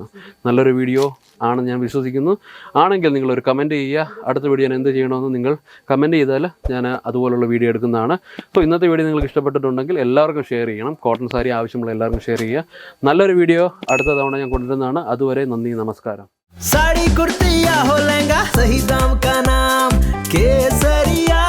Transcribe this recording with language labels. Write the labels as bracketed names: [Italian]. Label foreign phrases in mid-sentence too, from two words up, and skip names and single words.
[Malayalam] നല്ലൊരു വീഡിയോ ആണെന്ന് ഞാൻ വിശ്വസിക്കുന്നു. ആണെങ്കിൽ നിങ്ങളൊരു കമൻറ്റ് ചെയ്യുക. അടുത്ത വീഡിയോ ഞാൻ എന്ത് ചെയ്യണമെന്ന് നിങ്ങൾ കമൻറ്റ് ചെയ്താൽ ഞാൻ അതുപോലുള്ള വീഡിയോ എടുക്കുന്നതാണ്. സോ ഇന്നത്തെ വീഡിയോ നിങ്ങൾക്ക് ഇഷ്ടപ്പെട്ടിട്ടുണ്ടെങ്കിൽ എല്ലാവർക്കും ഷെയർ ചെയ്യണം. [English] cotton saree [Malayalam] ആവശ്യമുള്ള എല്ലാവർക്കും ഷെയർ ചെയ്യുക. നല്ലൊരു വീഡിയോ അടുത്ത തവണ ഞാൻ കൊണ്ടുവരുന്നതാണ്. അതുവരെ നന്ദി, നമസ്കാരം. [Hindi] साड़ी कुर्ती या हो लहंगा, सही दाम का नाम केसरिया।